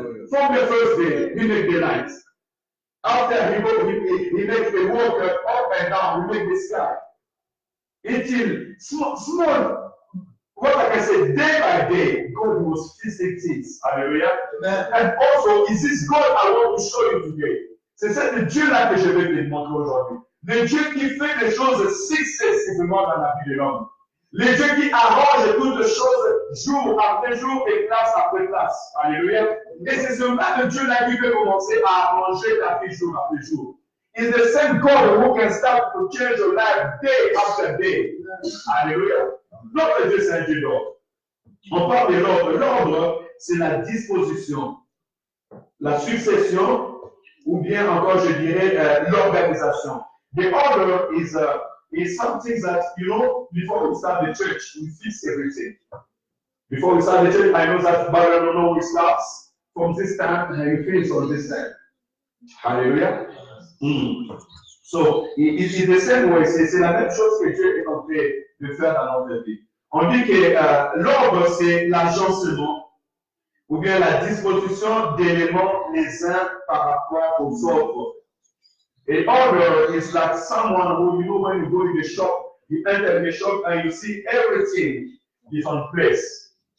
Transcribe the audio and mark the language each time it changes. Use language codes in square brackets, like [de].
[en] From the first day, He made the night. After He makes the water up and down, He makes the sky. Until small, what I can say, day by day, God was fixing things. Hallelujah. Amen. And also, is this God I want to show you today? [fr] C'est ce Dieu-là que je vais te montrer aujourd'hui. Le Dieu qui fait des choses successivement dans la vie de l'homme. Le Dieu qui arrange toutes les choses jour après jour et classe après classe. Alléluia. Et c'est ce même Dieu-là qui peut commencer à arranger ta vie jour après jour. [en] It's the same God who can start to change your life day after day. [fr] Alléluia. Notre Dieu, c'est un Dieu d'ordre. On parle de l'ordre. L'ordre, c'est la disposition, la succession, ou bien encore, je dirais, l'organisation. [en] The order is something that, before we start the church, we fix everything. Before we start the church, I know that Bible starts from this time and you finish on this time. Hallelujah. So, it's the same way. [fr] C'est la même chose que Dieu est en train de faire dans notre vie. On dit que l'ordre, c'est l'agencement ou bien la disposition d'éléments les uns par rapport aux autres. [en] A order is like someone who, when you go in the shop, you enter in the shop and you see everything is on place.